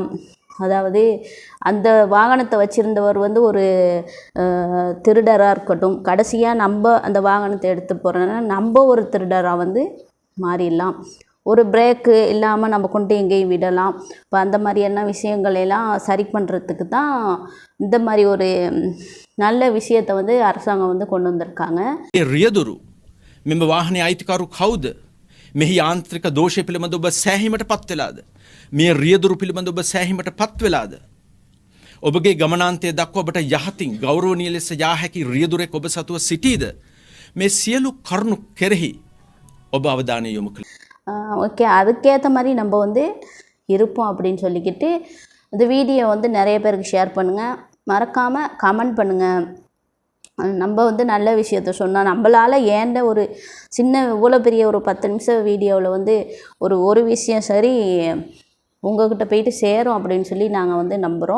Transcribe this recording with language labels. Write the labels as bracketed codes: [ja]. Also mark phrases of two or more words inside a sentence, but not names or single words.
[ta] அதாவது அந்த வாகனத்தை வச்சுருந்தவர் வந்து ஒரு திருடராக இருக்கட்டும், கடைசியாக நம்ம அந்த வாகனத்தை எடுத்து போகிறோன்னா நம்ம ஒரு திருடராக வந்து மாறிடலாம். ஒரு பிரேக்கு இல்லாமல் நம்ம கொண்டு எங்கேயும் விடலாம். இப்போ அந்த மாதிரியான விஷயங்களெல்லாம் சரி பண்ணுறதுக்கு தான் இந்த மாதிரி ஒரு நல்ல விஷயத்தை வந்து அரசாங்கம் வந்து கொண்டு வந்திருக்காங்க. [si] රියදුරු මෙම වාහනේ අයිතිකරු කවුද? මෙහි යාන්ත්‍රික දෝෂය පිළිබඳ ඔබ සෑහීමට පත් වෙලාද? මේ රියදුරු පිළිබඳ ඔබ සෑහීමට පත් වෙලාද? ඔබගේ ගමනාන්තය දක්වා ඔබට යහතින් ගෞරවනීය ලෙස යා හැකි රියදුරෙක් ඔබ සතුව සිටීද? මේ සියලු කරුණු කෙරෙහි ඔබ අවධානය යොමු කළ [ta] ஓகே, அதுக்கேற்ற மாதிரி நம்ம வந்து இருப்போம் அப்படின்னு சொல்லிக்கிட்டு இந்த வீடியோ வந்து நிறைய பேருக்கு ஷேர் பண்ணுங்கள், மறக்காமல் கமெண்ட் பண்ணுங்கள். நம்ம வந்து நல்ல விஷயத்த சொன்னால் நம்மளால் ஏண்ட ஒரு சின்ன இவ்வளோ பெரிய ஒரு 10 நிமிஷம் வீடியோவில் வந்து ஒரு விஷயம் சரி உங்கள்கிட்ட போயிட்டு சேரும் அப்படின்னு சொல்லி நாங்கள் வந்து நம்புகிறோம்.